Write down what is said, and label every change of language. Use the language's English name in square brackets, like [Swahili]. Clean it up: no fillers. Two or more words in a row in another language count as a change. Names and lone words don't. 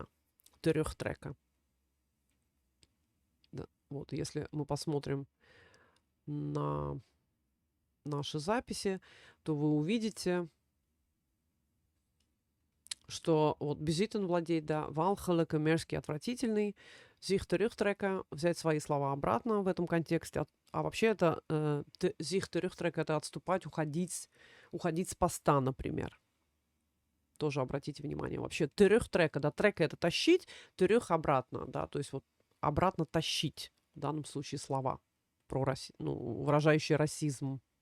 [Russian] Терехтрека. Да, вот, если мы посмотрим на наши записи, то вы увидите, что вот безitten владеть, да, walgelijke, мерзкий, отвратительный, [Dutch] zich terugtrekken, [Russian] взять свои слова обратно в этом контексте. А вообще это [Dutch] zich terugtrekken, [Russian] это отступать, уходить с поста, например. Тоже обратите внимание. Вообще terugtrekken, да, трека это тащить, terug обратно, да, то есть вот обратно тащить, в данном случае слова, выражающие расизм.